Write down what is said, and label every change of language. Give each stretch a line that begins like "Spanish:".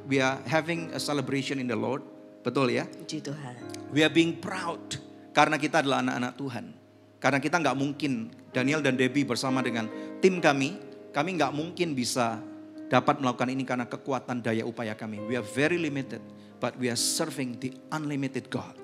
English: We are having a celebration in the Lord.
Indonesian: Betul ya? Puji Tuhan.
English: We are being proud
Indonesian: karena kita adalah anak-anak Tuhan. Karena kita nggak mungkin, Daniel dan Debbie bersama dengan tim kami nggak mungkin bisa dapat melakukan ini karena kekuatan daya upaya kami.
English: We are very limited, but we are serving the unlimited God.